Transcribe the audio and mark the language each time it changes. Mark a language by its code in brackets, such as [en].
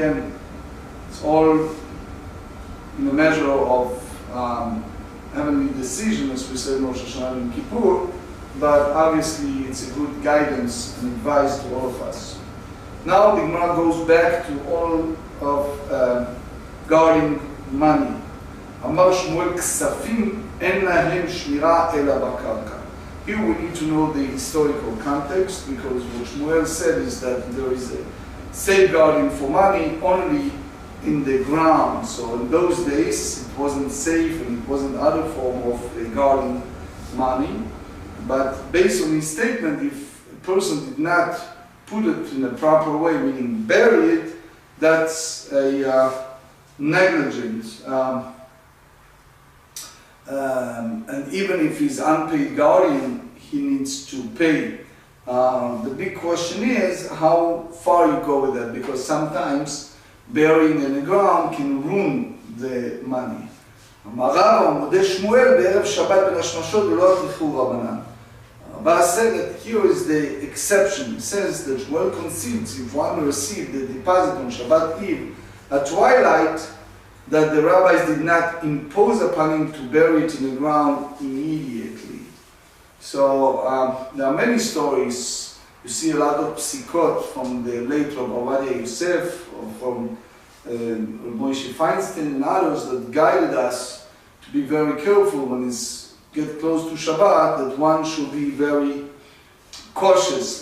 [en] Again, it's all in a measure of heavenly decision, as we said in Rosh Hashanah and Kippur, but obviously it's a good guidance and advice to all of us. Now the Gemara goes back to all of guarding money. [he] אמר שמואל כספים אין להם שמירה אלא בקרקע. [en] Here we need to know the historical context, because what Shmuel said is that there is a safeguarding for money only in the ground. So in those days it wasn't safe and it wasn't other form of guarding money. But based on his statement, if a person did not put it in a proper way, meaning bury it, that's a negligence. And even if he's unpaid guardian, he needs to pay. The big question is how far you go with that, because sometimes burying in the ground can ruin the money. [he] אמר רב, מודה שמואל בערב שבת בין השמשות ולא תלכו רבנן. [en] Rabbi said that here is the exception. It says that Shmuel concedes if one received the deposit on Shabbat Eve at twilight, that the rabbis did not impose upon him to bury it in the ground immediately. So there are many stories. You see a lot of psikot from the late Rabbi Ovadia Yosef, or from Rabbi Moshe Feinstein and others that guided us to be very careful when it's get close to Shabbat, that one should be very cautious.